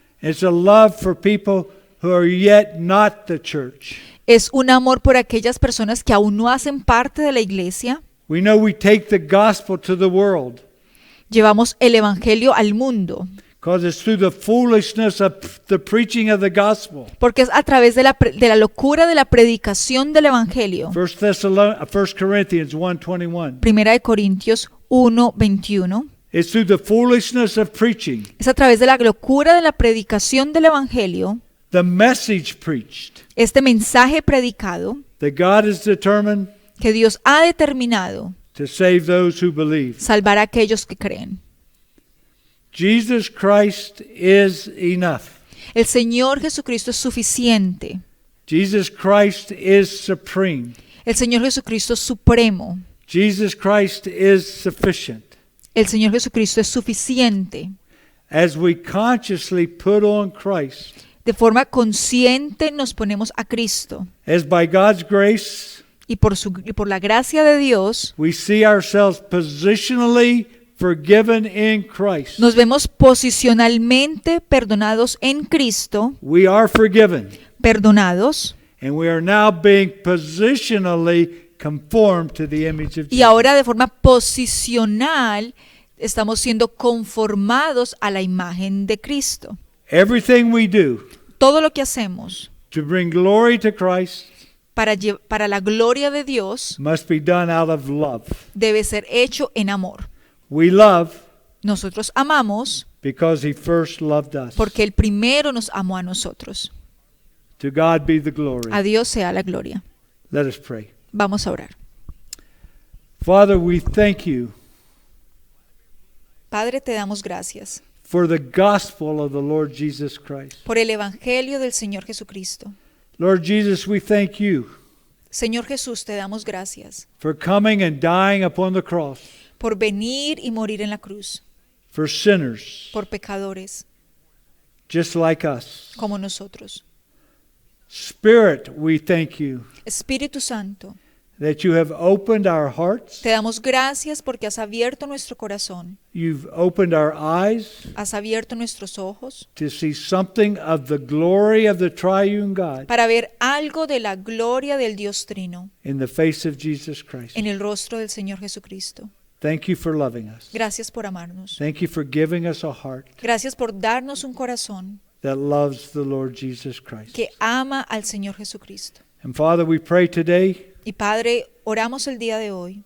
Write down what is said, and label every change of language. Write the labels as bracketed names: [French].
[English] It's a love for people who are yet not the church. [Spanish] Es un amor por aquellas personas que aún no hacen parte de la iglesia. [English] We know we take the gospel to the world [Spanish] Llevamos el Evangelio al mundo, [English] because it's through the foolishness of the preaching of the gospel. [Spanish] porque es a través de la locura de la predicación del Evangelio. [English] 1 Corinthians 1:21. [Spanish] Primera de Corintios 1:21. [English] It's through the foolishness of preaching, [Spanish] Es a través de la locura de la predicación del Evangelio, [English] the message preached, [Spanish] este mensaje predicado, [English] that God is determined [Spanish] que Dios ha determinado [English] to save those who believe. [Spanish] salvar a aquellos que creen. [English] Jesus Christ is enough. [Spanish] El Señor Jesucristo es suficiente. [English] Jesus Christ is supreme. [Spanish] El Señor Jesucristo es supremo. [English] Jesus Christ is sufficient. [Spanish] El Señor Jesucristo es suficiente. [English] As we consciously put on Christ, [Spanish] De forma consciente nos ponemos a Cristo. [English] as by God's grace, [Spanish] Y por la gracia de Dios [English] we see ourselves positionally forgiven in Christ. [Spanish] nos vemos posicionalmente perdonados en Cristo, [English] We are forgiven, [Spanish] perdonados, [English] and we are now being positionally conformed to the image of [Spanish] y [English] Jesus. [Spanish] ahora de forma posicional estamos siendo conformados a la imagen de Cristo. [English] Everything we do [Spanish] Todo lo que hacemos [English] to bring glory to Christ [Spanish] para la gloria de Dios [English] must be done out of love. [Spanish] debe ser hecho en amor. [English] We love [Spanish] Nosotros amamos [English] because He first loved us. [Spanish] porque el primero nos amó a nosotros. [English] To God be the glory. [Spanish] A Dios sea la gloria. [English] Let us pray. [Spanish] Vamos a orar. [English] Father, we thank you [Spanish] Padre, te damos gracias [English] for the gospel of the Lord Jesus Christ. [Spanish] por el Evangelio del Señor Jesucristo. [English] Lord Jesus, we thank you [Spanish] Señor Jesús, te damos gracias [English] for coming and dying upon the cross [Spanish] por venir y morir en la cruz, [English] for sinners [Spanish] por pecadores [English] just like us. [Spanish] como nosotros. [English] Spirit, we thank you [Spanish] Espíritu Santo, [English] that you have opened our hearts, [Spanish] Te damos gracias porque has abierto nuestro corazón, [English] you've opened our eyes [Spanish] has abierto nuestros ojos [English] to see something of the glory of the triune God [Spanish] para ver algo de la gloria del Dios Trino [English] in the face of Jesus Christ. [Spanish] en el rostro del Señor Jesucristo. [English] Thank you for loving us. [Spanish] Gracias por amarnos. [English] Thank you for giving us a heart [Spanish] Gracias por darnos un corazón [English] that loves the Lord Jesus Christ. [Spanish] que ama al Señor Jesucristo. [English] And Father, we pray today [Spanish] Y Padre, oramos el día de hoy